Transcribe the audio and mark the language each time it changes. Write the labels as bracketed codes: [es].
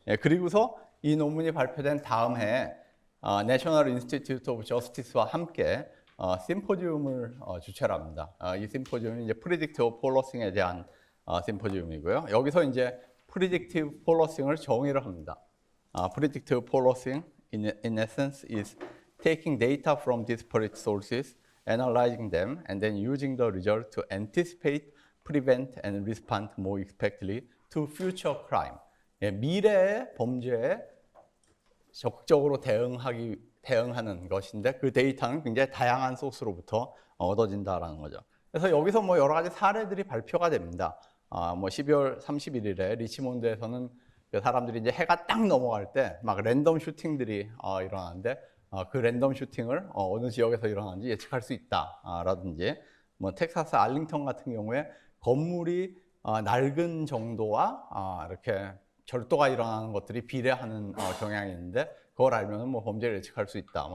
[ko] 그리고서 이 논문이 발표된 다음 해에 National Institute of Justice와 함께 심포지움을 주최를 합니다. 이 심포지움이 이제 Predictive Policing에 대한 심포지움이고요. 여기서 이제 Predictive Policing을 정의를 합니다. [en] Predictive Policing in essence is taking data from disparate sources, analyzing them, and then using the result to anticipate, prevent, and respond more effectively to future crime. [ko] 미래의 범죄에 적극적으로 대응하는 것인데 그 데이터는 굉장히 다양한 소스로부터 얻어진다라는 거죠. 그래서 여기서 뭐 여러 가지 사례들이 발표가 됩니다. 뭐 12월 31일에 리치몬드에서는 그 사람들이 이제 해가 딱 넘어갈 때 막 랜덤 슈팅들이 일어나는데 그 랜덤 슈팅을 어느 지역에서 일어나는지 예측할 수 있다라든지 뭐 텍사스 알링턴 같은 경우에 건물이 낡은 정도와 이렇게 절도가 일어나는 것들이 비례하는 경향이 있는데 그걸 알면은 뭐 범죄를 예측할 수 있다.